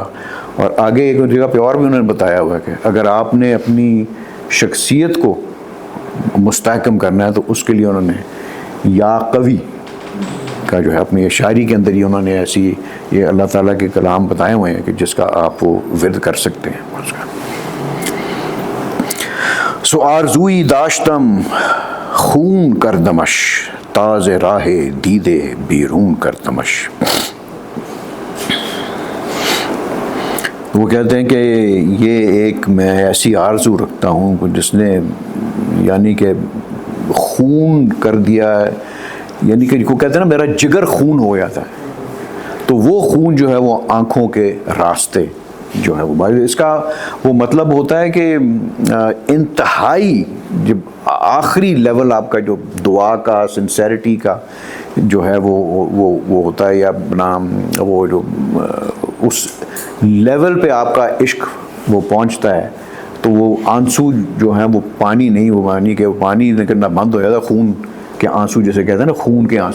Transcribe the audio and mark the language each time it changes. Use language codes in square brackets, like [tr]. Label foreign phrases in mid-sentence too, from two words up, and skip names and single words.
[ur] اور آگے ایک جگہ پہ اور بھی انہوں نے بتایا ہوا ہے کہ اگر آپ نے اپنی شخصیت کو مستحکم کرنا ہے تو اس کے لیے انہوں نے یا قوی کا جو ہے اپنی شاعری کے اندر ہی انہوں نے ایسی یہ اللہ تعالیٰ کے کلام بتائے ہوئے ہیں کہ جس کا آپ وہ ورد کر سکتے ہیں اس کا. [fa] سو آرزوئی داشتم خون کردمش تاز راہ دیدے بیرون کردمش. [ur] وہ کہتے ہیں کہ یہ ایک میں ایسی آرزو رکھتا ہوں جس نے یعنی کہ خون کر دیا، یعنی کہ کو کہتے ہیں نا میرا جگر خون ہو جاتا ہے، تو وہ خون جو ہے وہ آنکھوں کے راستے جو ہے وہ اس کا وہ مطلب ہوتا ہے کہ انتہائی جب آخری لیول آپ کا جو دعا کا سنسیریٹی کا جو ہے وہ ہوتا ہے، یا اپنا وہ جو اس لیول پہ آپ کا عشق وہ پہنچتا ہے، تو وہ آنسو جو ہیں وہ پانی نہیں، وہ مانی کہ وہ پانی نکلنا بند ہو جاتا ہے، خون کے آنسو جیسے کہتے ہیں نا، خون کے آنسو.